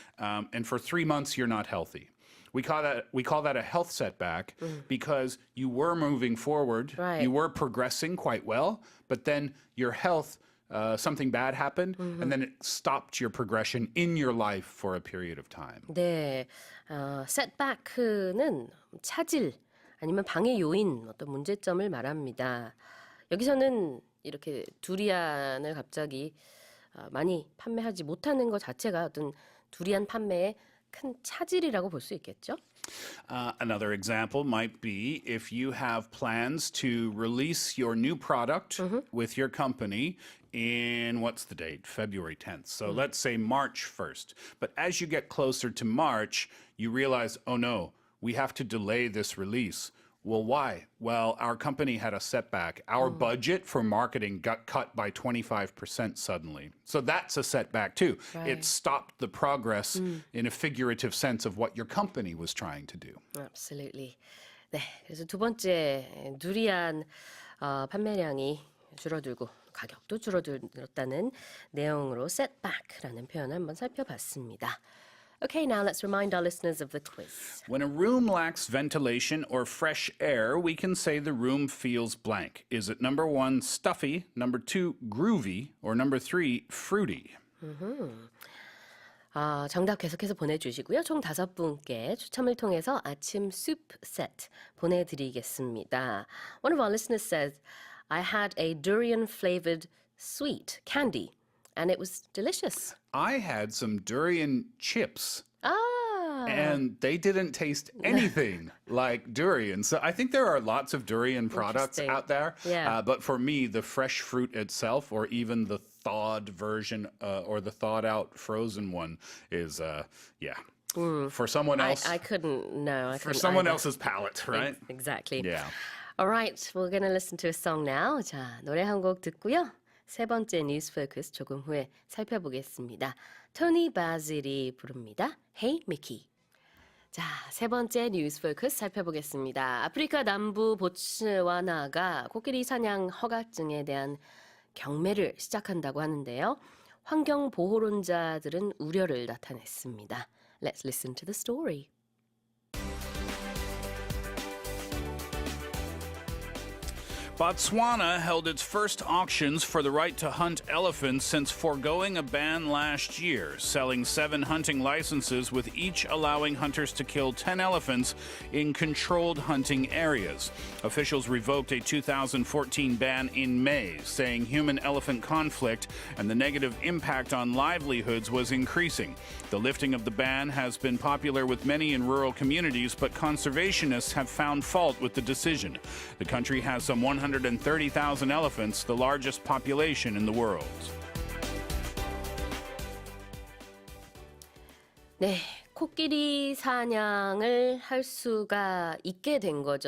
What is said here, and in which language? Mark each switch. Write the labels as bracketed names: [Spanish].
[English] And for 3 months, you're not healthy. We call that a health setback because you were moving forward, Right. you were progressing quite well, but then your health something bad happened, and then it stopped your progression in your life for a period of time. [Korean] 네, setback는 차질 아니면 방해 요인, 어떤 문제점을 말합니다. 여기서는 이렇게 두리안을 갑자기 많이 판매하지 못하는 것 자체가 어떤 두리안 판매에 큰 차질이라고 볼 수 있겠죠? [English] Another example might be if you have plans to release your new product with your company in what's the date? February 10th. So let's say March 1st. But as you get closer to March, you realize, oh no, we have to delay this release. Well, why? Well, our company had a setback. Our budget for marketing got cut by 25% suddenly. So that's a setback too. Right. It stopped the progress in a figurative sense of what your company was trying to do. Absolutely. [Korean] 네, 그래서 두 번째 두리안 판매량이 줄어들고 가격도 줄어들었다는 내용으로 setback라는 표현을 한번 살펴봤습니다. [English] Okay, now let's remind our listeners of the quiz. When a room lacks ventilation or fresh air, we can say the room feels blank. Is it number 1, stuffy, number 2, groovy, or number 3, fruity? [Korean] 정답 계속해서 보내주시고요. 총 5분께 추첨을 통해서 아침 soup set 보내드리겠습니다. [English] One of our listeners says, I had a durian-flavored sweet candy, and it was delicious. I had some durian chips. Ah, And they didn't taste anything like durian. So I think there are lots of durian products Interesting. out there. Yeah. But for me, the fresh fruit itself, or even the thawed version or the thawed out frozen one is, for someone else. I couldn't, no, I for couldn't someone either. else's palate, right? Exactly. Yeah. All right, we're going to listen to a song now. [Korean] 자, 노래 한 곡 듣고요. 세 번째 뉴스 포커스 조금 후에 살펴보겠습니다. 토니 바질이 부릅니다. Hey Mickey. 자, 세 번째 뉴스 포커스 살펴보겠습니다. 아프리카 남부 보츠와나가 코끼리 사냥 허가증에 대한 경매를 시작한다고 하는데요. 환경 보호론자들은 우려를 나타냈습니다. [English] Let's listen to the story. Botswana held its first auctions for the right to hunt elephants since foregoing a ban last year, selling 7 hunting licenses, with each allowing hunters to kill 10 elephants in controlled hunting areas. Officials revoked a 2014 ban in May, saying human-elephant conflict and the negative impact on livelihoods was increasing. The lifting of the ban has been popular with many in rural communities, but conservationists have found fault with the decision. The country has some 130,000 elephants, the largest population in the world. [Korean] 네, 코끼리 사냥을 할 수가 있게 된 거죠.